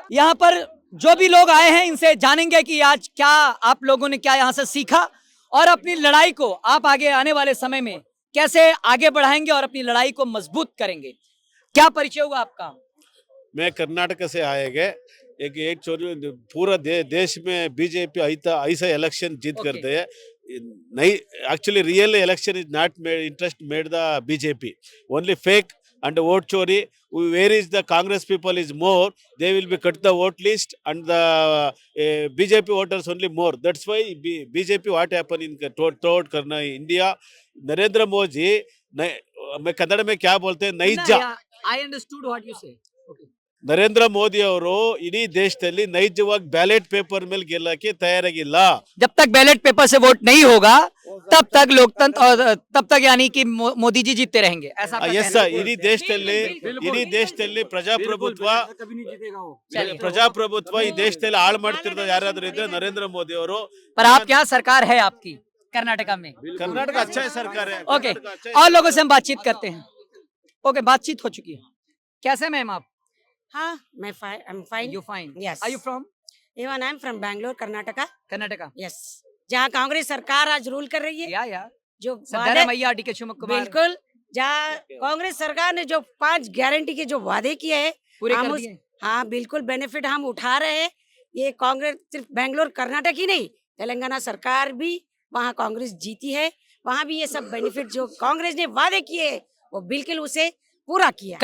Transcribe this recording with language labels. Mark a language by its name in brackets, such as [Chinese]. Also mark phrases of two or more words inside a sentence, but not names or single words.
[Hindi] यहाँ पर जो भी लोग आए हैं इनसे जानेंगे कि आज क्या आप लोगों ने क्या यहाँ से सीखा और अपनी लड़ाई को आप आगे आने वाले समय में कैसे आगे बढ़ाएंगे और अपनी लड़ाई को मजबूत करेंगे। क्या परिचय हुआ आपका? मैं कर्नाटक से आएगा। एक पूरा देश में बीजेपी ऐसा इलेक्शन जीत [English] Okay. [Hindi] करते हैं। नहीं, [English] actually real election is not interest made the BJP, only fake and [Hindi] वोट चोरी. [English] Where is the Congress people is more, they will be cut the vote list and the BJP voters only more. That's why BJP what happen in throughout करना India. [Hindi] नरेंद्र मोदी, मैं कन्नड़ में क्या बोलते हैं, नैज। [English] I understood what you say. Okay. [Kannada] ನರೇಂದ್ರ ಮೋದಿ ಅವರು ಇಡೀ ದೇಶದಲ್ಲಿ ನೈಜವಾಗಿ [English] ballot paper [Kannada] ಮೇಲೆ ಗೆಲ್ಲಕ್ಕೆ ತಯಾರಾಗಿಲ್ಲ। [Hindi] जब तक [English] ballot paper [Hindi] से वोट नहीं होगा तब तक लोकतंत्र और तब तक यानी कि मोदी जी जीतते रहेंगे, ऐसा आपका ಎಸ್ कहना है? [Kannada] ಇಡೀ ದೇಶದಲ್ಲಿ ಪ್ರಜಾಪ್ರಭುತ್ವ ಈ ದೇಶದಲ್ಲಿ ಹಾಳು ಮಾಡ್ತಿರೋದು ಯಾರಾದ್ರೂ ಇದ್ರೆ ನರೇಂದ್ರ ಮೋದಿ ಅವರು। [Hindi] पर आपके यहाँ सरकार है आपकी कर्नाटका में। कर्नाटक अच्छा है, सरकार है। ओके, और लोगों से हम बातचीत करते हैं। ओके, बातचीत हो चुकी है। कैसे मैम आप? हाँ मैं [English] I'm fine. you fine? Yes. are you from Even I'm from Bangalore, Karnataka. कर्नाटका? Yes. [Hindi] जहाँ कांग्रेस सरकार आज रूल कर रही है, या जो सिद्धारमैया वादे डी के शिवकुमार बिल्कुल, जहाँ कांग्रेस सरकार ने जो 5 गारंटी के जो वादे किए हैं पूरे हम कर उस दिए। हाँ बिल्कुल बेनिफिट हम उठा रहे हैं। ये कांग्रेस सिर्फ बैंगलोर कर्नाटक ही नहीं, तेलंगाना सरकार भी वहाँ कांग्रेस जीती है, वहाँ भी ये सब बेनिफिट जो कांग्रेस ने वादे किए हैं, वो बिल्कुल उसे पूरा किया।